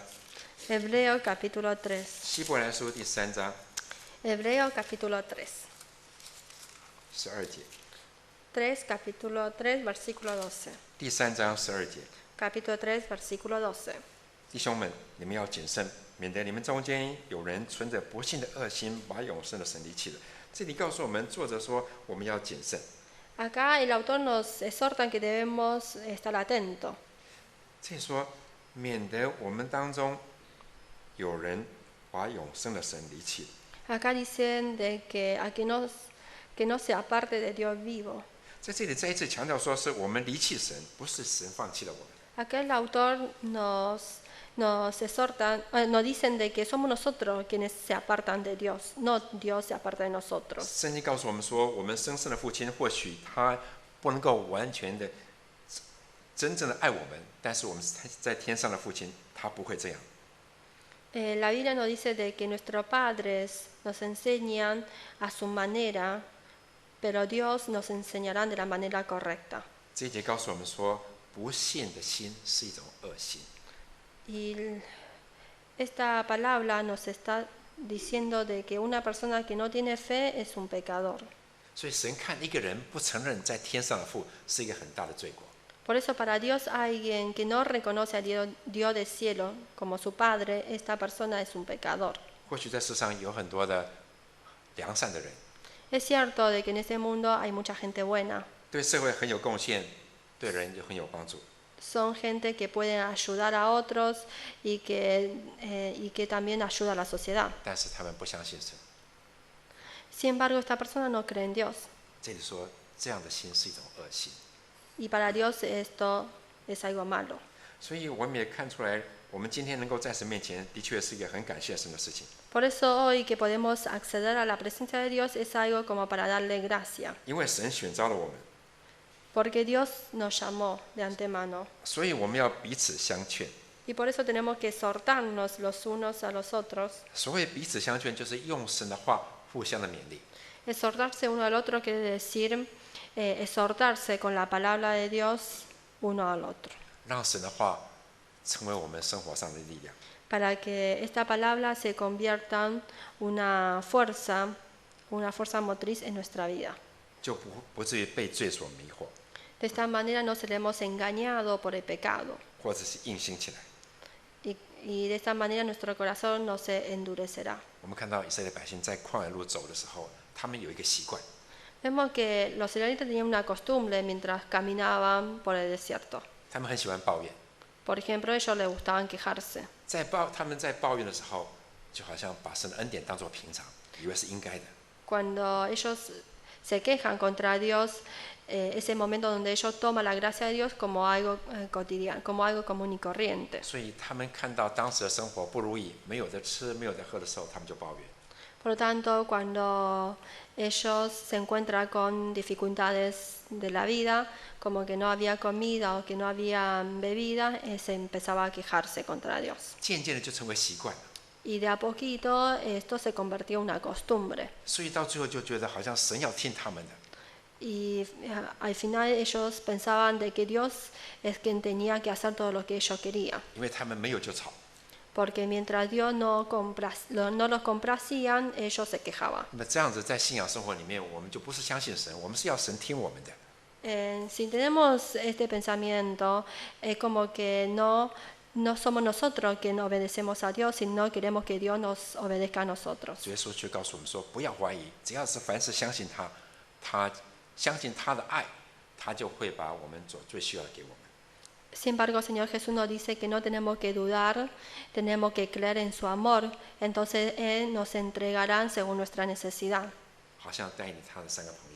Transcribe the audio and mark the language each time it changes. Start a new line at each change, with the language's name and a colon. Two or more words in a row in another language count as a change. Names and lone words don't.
Spanish: Hebreo capítulo 3.
Chinese: 希伯来书第3章
Spanish: Hebreo capítulo 3.
Chinese: 12节，
Spanish: 3 capítulo 3 versículo 12.
Chinese: 第3章12节，
Spanish: Capítulo 3 versículo 12.
Chinese: 弟兄们，你们要谨慎，免得你们中间有人存着不幸的恶心，把永生的神离弃了。这里告诉我们，作者说我们要谨慎。
Spanish: Acá el autor nos exhorta que debemos estar atentos.
Chinese: 这里说，免得我们当中有人把永生的神离弃了。
Spanish: Acá dicen de que que no se aparte de Dios vivo.
Chinese: 在这里再一次强调说，是我们离弃神，不是神放弃了我们。
Spanish: Acá el autor nos exhorta, nos dicen de que somos nosotros quienes se apartan de Dios, no Dios se aparta de nosotros.
Chinese: 圣经告诉我们说，我们生身的父亲或许他不能够完全的、真正的爱我们，但是我们在天上的父亲，他不会这样。
Spanish: La Biblia nos dice de que nuestros padres nos enseñan a su manera, pero Dios nos enseñará de la manera correcta.
Chinese: 这一节告诉我们说，不信的心是一种恶心。
Spanish: Y esta palabra nos está diciendo de que una persona que no tiene fe es un pecador.
Chinese: 所以神看一个人不承认在天上的父，是一个很大的罪过。
Spanish: Por eso para Dios alguien que no reconoce a Dios del cielo como su Padre, esta persona es un pecador.
Chinese: 或许在世上有很多的良善的人，
Spanish: Es cierto de que en este mundo hay mucha gente buena.
Chinese: 对社会很有贡献，对人也很有帮助。
Spanish: Son gente que pueden ayudar a otros y que también ayuda a la sociedad.
Chinese: 但是他们不相信神。
Spanish: Sin embargo, esta persona no cree en Dios.
Chinese: 这里说，这样的心是一种恶心。
Spanish: Y para Dios esto es algo malo.
Chinese: 所以我们也看出来，我们今天能够在神面前，的确是一个很感谢神的事情。
Spanish: Por eso hoy que podemos acceder a la presencia de Dios es algo como para darle gracia.
Chinese: 因为神选召了我们，
Spanish: Porque Dios nos llamó de antemano.
Chinese: 所以我们要彼此相劝。
Spanish: Y por eso tenemos que exhortarnos los unos a los otros.
Chinese: 所谓彼此相劝，就是用神的话互相的勉励。
Spanish: Exhortarse uno al otro quiere decir exhortarse con la palabra de Dios uno al otro.
Chinese: 让神的话成为我们生活上的力量。
Spanish: Para que esta palabra se convierta en una fuerza motriz en nuestra vida.
Chinese: 就不至于被罪所迷惑，
Spanish: De esta manera no seremos engañados por el pecado.
Chinese: 或者是硬心起来。
Spanish: Y de esta manera nuestro corazón no se endurecerá.
Chinese: 我们看到以色列百姓在旷野路走的时候，他们有一个习惯，
Spanish: Vemos que los israelitas tenían una costumbre mientras caminaban por el desierto.
Chinese: 他们很喜欢抱怨。
Spanish: Por ejemplo, a ellos les gustaban quejarse.
Chinese: 他们在抱怨的时候，就好像把神的恩典当作平常，以为是应该的。
Spanish: Cuando ellos se quejan contra Dios, es el momento donde ellos toman la gracia de Dios como algo cotidiano, como algo común y corriente.
Chinese: 所以他们看到当时的生活不如意，没有得吃，没有得喝的时候，他们就抱怨。
Spanish: Por lo tanto, cuando ellos se encuentran con dificultades de la vida, como que no había comida o que no había bebida, se empezaba a quejarse contra Dios.
Chinese: 渐渐的就成为习惯了，
Spanish: Y de a poquito esto se convirtió en una costumbre.
Chinese: 所以到最后就觉得好像神要听他们的。
Spanish: Y al final ellos pensaban de que Dios es quien tenía que hacer todo lo que ellos querían.
Chinese: 因为他们没有就吵。
Spanish: Porque mientras Dios no los complacían, ellos se quejaban.
Chinese: 那么这样子在信仰生活里面，我们就不是相信神，我们是要神听我们的。
Spanish: Si tenemos este pensamiento, es como que no somos nosotros quienes obedecemos a Dios, sino queremos que Dios nos obedezca a nosotros.
Chinese: 主耶稣却告诉我们说，不要怀疑，只要是凡是相信他，他相信他的爱，他就会把我们所最需要的给我们。
Spanish: Sin embargo, Señor Jesús nos dice que no tenemos que dudar, tenemos que creer en su amor, entonces Él nos entregará según nuestra necesidad,
Chinese: 好像带领他的3个朋友，